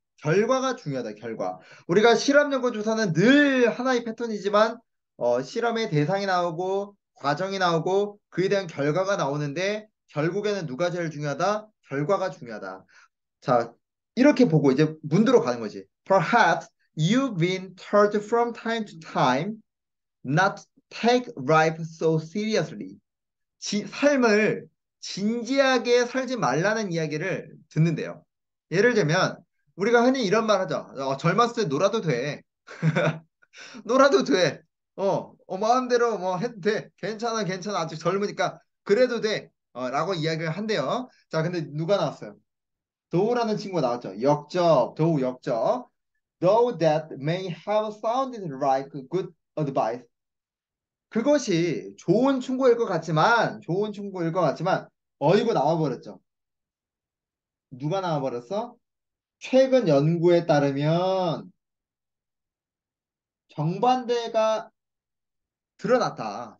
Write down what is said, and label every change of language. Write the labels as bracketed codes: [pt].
[ko] 결과가 중요하다, 결과. 우리가 실험, 연구, 조사는 늘 하나의 패턴이지만, 실험의 대상이 나오고, 과정이 나오고, 그에 대한 결과가 나오는데, 결국에는 누가 제일 중요하다? 결과가 중요하다. 자, 이렇게 보고 이제 문제로 가는 거지. [en] Perhaps you've been told from time to time not to take life so seriously. [ko] 삶을 진지하게 살지 말라는 이야기를 듣는데요. 예를 들면 우리가 흔히 이런 말 하죠. 젊었을 때 놀아도 돼. 놀아도 돼. 마음대로 뭐 해도 돼. 괜찮아, 괜찮아. 아직 젊으니까 그래도 돼. 라고 이야기를 한대요. 자, 근데 누가 나왔어요? 도우라는 친구가 나왔죠. 역적, 도우 역적. [en] Though that may have sounded like good advice. [ko] 그것이 좋은 충고일 것 같지만, 좋은 충고일 것 같지만, 어이구 나와버렸죠. 누가 나와버렸어? 최근 연구에 따르면 정반대가 드러났다.